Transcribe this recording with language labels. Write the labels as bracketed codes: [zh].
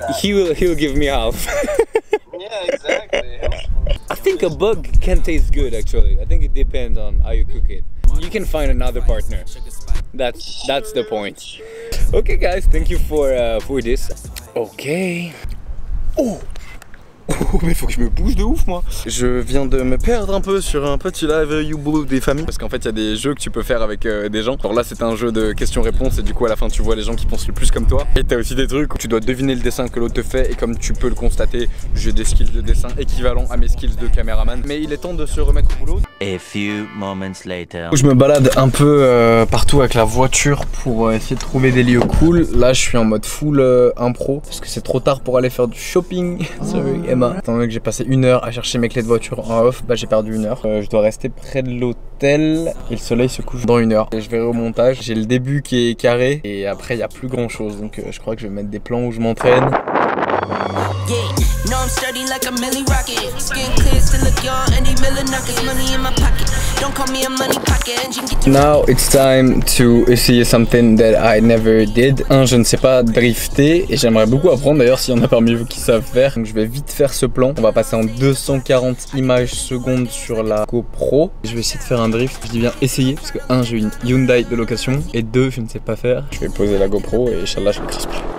[en] He'll give me half. Yeah, exactly. I think a bug can taste good actually. I think it depends on how you cook it. You can find another partner. That's the point. Okay guys, thank you for this. Okay. [fr] Oh, mais faut que je me bouge de ouf moi. Je viens de me perdre un peu sur un petit live YouBlue des familles. Parce qu'en fait il y a des jeux que tu peux faire avec des gens. Alors là c'est un jeu de questions-réponses et du coup à la fin tu vois les gens qui pensent le plus comme toi. Et t'as aussi des trucs où tu dois deviner le dessin que l'autre te fait. Et comme tu peux le constater, j'ai des skills de dessin équivalents à mes skills de caméraman. Mais il est temps de se remettre au boulot. [en] A few moments later. [fr] Je me balade un peu partout avec la voiture pour essayer de trouver des lieux cool. Là je suis en mode full impro parce que c'est trop tard pour aller faire du shopping. [en] Sorry Emma. [fr] Étant donné que j'ai passé 1 heure à chercher mes clés de voiture en off, bah j'ai perdu 1 heure. Je dois rester près de l'hôtel et le soleil se couche dans 1 heure. Et je verrai au montage. J'ai le début qui est carré et après il n'y a plus grand chose. Donc je crois que je vais mettre des plans où je m'entraîne. [en] Now it's time to essayer something that I never did. [fr] Je ne sais pas drifter et j'aimerais beaucoup apprendre d'ailleurs s'il y en a parmi vous qui savent faire. Donc je vais vite faire ce plan. On va passer en 240 images secondes sur la GoPro. Je vais essayer de faire un drift. Je dis bien essayer parce que 1 j'ai une Hyundai de location et 2 je ne sais pas faire. Je vais poser la GoPro et Inch'Allah je vais crisper.